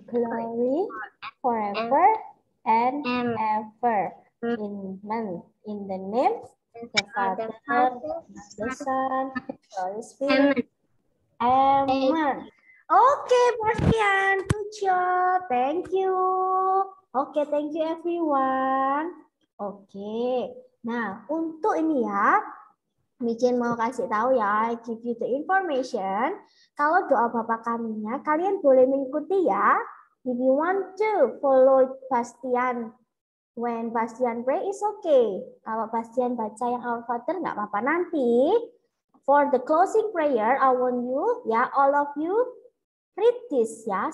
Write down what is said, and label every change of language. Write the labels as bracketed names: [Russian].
[English] glory forever and ever. Amen. In the name of the Father, the Son, the Holy Spirit. Amen. Okay, Bastian. Good job. Thank you. Okay, thank you everyone. Oke. [Indonesian] Nah, untuk ini ya, Mijen mau kasih tahu ya, [English] I give you the information. [Indonesian] Kalau doa Bapa Kaminya, kalian boleh mengikuti ya. [English] If you want to follow Bastian, when Bastian pray is okay. [Indonesian] Kalau Bastian baca yang Our Father nggak apa-apa nanti. [English] For the closing prayer, I want you, ya, all of you read this ya.